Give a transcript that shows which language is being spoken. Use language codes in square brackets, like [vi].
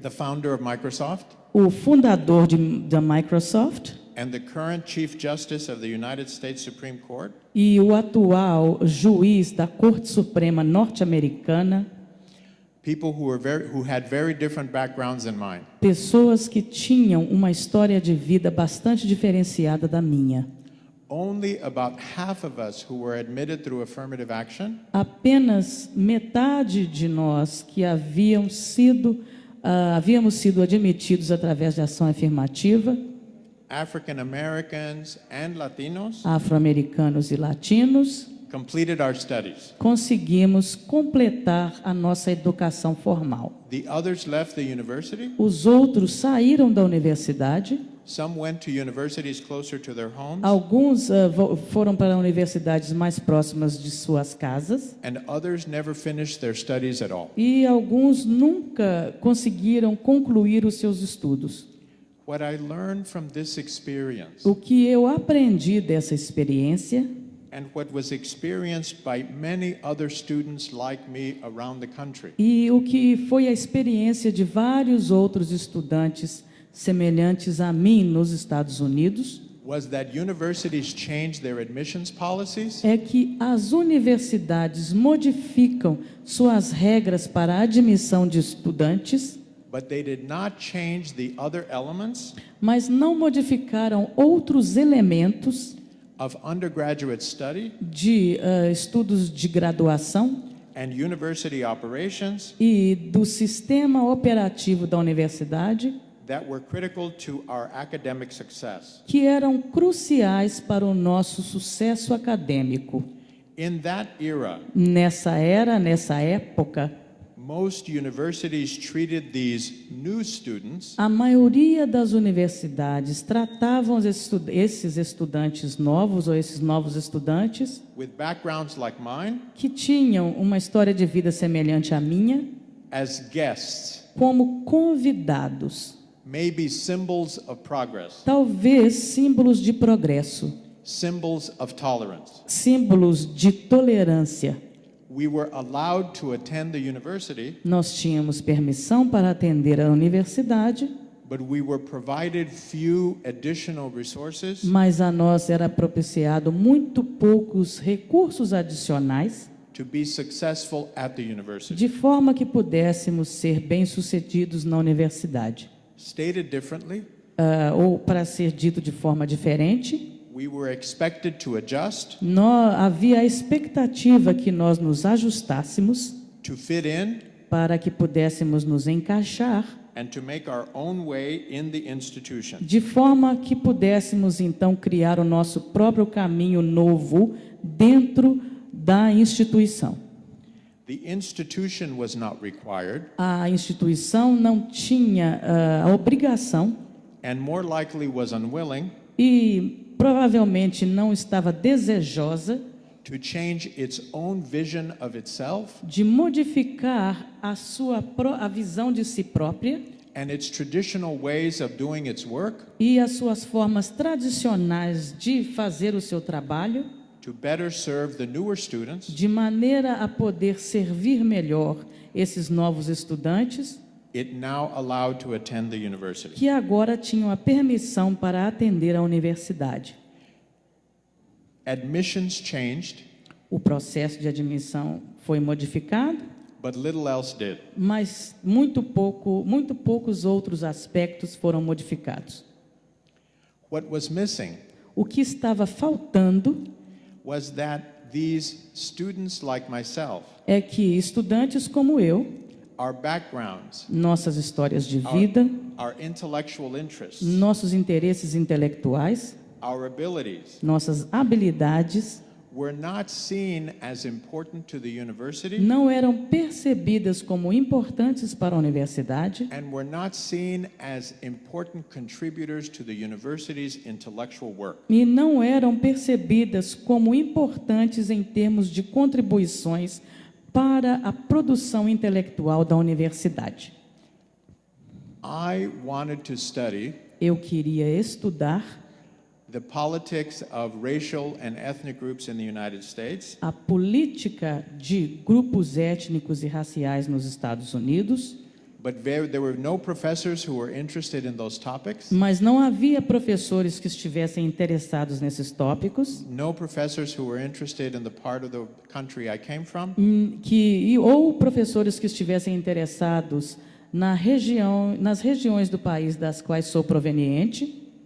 [en] the founder of Microsoft, [pt] o fundador da Microsoft, [en] and the current Chief Justice of the United States Supreme Court, [pt] e o atual juiz da Corte Suprema norte-americana, [en] people who had very different backgrounds than mine. [pt] pessoas que tinham uma história de vida bastante diferenciada da minha. [en] Only about half of us who were admitted through affirmative action [pt] Apenas metade de nós que havíamos sido admitidos através de ação afirmativa, [en] African Americans and Latinos, [pt] afro-americanos e latinos, [en] completed our studies. [pt] conseguimos completar a nossa educação formal. [en] The others left the university. [pt] Os outros saíram da universidade. [en] Some went to universities closer to their homes, [pt] Alguns foram para universidades mais próximas de suas casas [en] and others never finished their studies at all. [pt] e alguns nunca conseguiram concluir os seus estudos. [en] What I learned from this experience, [pt] O que eu aprendi dessa experiência [en] and what was experienced by many other students like me around the country, [pt] e o que foi a experiência de vários outros estudantes semelhantes a mim nos Estados Unidos, [en] was that universities changed their admissions policies, [pt] é que as universidades modificam suas regras para a admissão de estudantes, [en] but they did not change the other elements [pt] mas não modificaram outros elementos [en] of undergraduate study [pt] de estudos de graduação [en] and university operations [pt] e do sistema operativo da universidade, [en] that were critical to our academic success. [pt] que eram cruciais para o nosso sucesso acadêmico. [en] In that era, [pt] Nessa época, [en] most universities treated these new students [pt] A maioria das universidades tratavam esses estudantes novos ou esses novos estudantes [en] with backgrounds like mine [pt] que tinham uma história de vida semelhante à minha [en] as guests, [pt] como convidados, [en] maybe symbols of progress, [pt] talvez símbolos de progresso, [en] symbols of tolerance. [pt] símbolos de tolerância. [en] We were allowed to attend the university, [pt] Nós tínhamos permissão para atender a universidade, [en] but we were provided few additional resources [pt] mas a nós era propiciado muito poucos recursos adicionais, [en] to be successful at the university. [pt] de forma que pudéssemos ser bem-sucedidos na universidade. [en] Stated differently, [pt] Ou, para ser dito de forma diferente, [en] we were expected to adjust, [pt] havia a expectativa que nós nos ajustássemos [en] to fit in, [pt] para que pudéssemos nos encaixar, [en] and to make our own way in the institution. [pt] de forma que pudéssemos então criar o nosso próprio caminho novo dentro da instituição. [en] The institution was not required, [pt] A instituição não tinha a obrigação [en] and more likely was unwilling, [pt] e provavelmente não estava desejosa [en] to change its own vision of itself [pt] de modificar a visão de si própria [en] and its traditional ways of doing its work [pt] e as suas formas tradicionais de fazer o seu trabalho, [en] to better serve the newer students. [pt] de maneira a poder servir melhor esses novos estudantes [en] It now allowed to attend the university. [pt] que agora tinham a permissão para atender a universidade. [en] Admissions changed, [pt] O processo de admissão foi modificado, [en] but little else did. [pt] mas muito poucos outros aspectos foram modificados. [en] What was missing [pt] O que estava faltando [en] was that these students like myself, [pt] é que estudantes como eu, [en] our backgrounds, [pt] nossas histórias de vida, [en] our intellectual interests, [pt] nossos interesses intelectuais, [en] our abilities [pt] nossas habilidades [en] were not seen as important to the university [pt] não eram percebidas como importantes para a universidade [en] and were not seen as important contributors to the university's intellectual work. [pt] e não eram percebidas como importantes em termos de contribuições para a produção intelectual da universidade. [en] I wanted to study [pt] Eu queria estudar [en] the politics of racial and ethnic groups in the United States, [pt] a política de grupos étnicos e raciais nos Estados Unidos, [en] but there were no professors who were interested in those topics, [pt] mas não havia professores que estivessem interessados nesses tópicos, [en] no professors who were interested in the part of the country I came from, [pt] ou professores que estivessem interessados nas regiões do país das quais sou proveniente.